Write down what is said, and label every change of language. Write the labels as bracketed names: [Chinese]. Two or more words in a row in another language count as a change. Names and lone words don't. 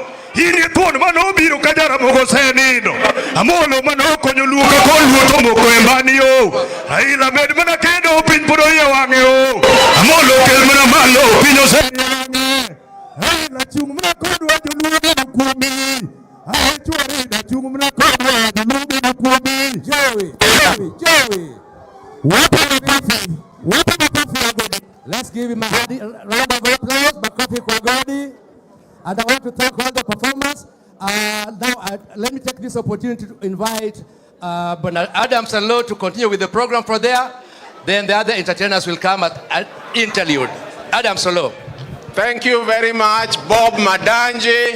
[Luo (Kenya and Tanzania)] Irie thuon manobiro ka Jaramogi osenindo. Amolo manokonyo luo ka kol luo to moko e mbani yo. Raila med mana kendo piny pod oye wang'e o. Amolo kel mana malo piny osenindo. Raila chung mana kodwa joluo na kumi. Chwari chung mana kodwa joluo na kumi. [English] Joey. Let's give him a round of applause. [Swahili] Makofi kwa Godi. [English] And I want to thank all the performers. Now, let me take this opportunity to invite Bernard Adams and Lowe to continue with the program for there. Then the other entertainers will come at an interlude. Adams and Lowe. Thank you very much, Bob Madanji.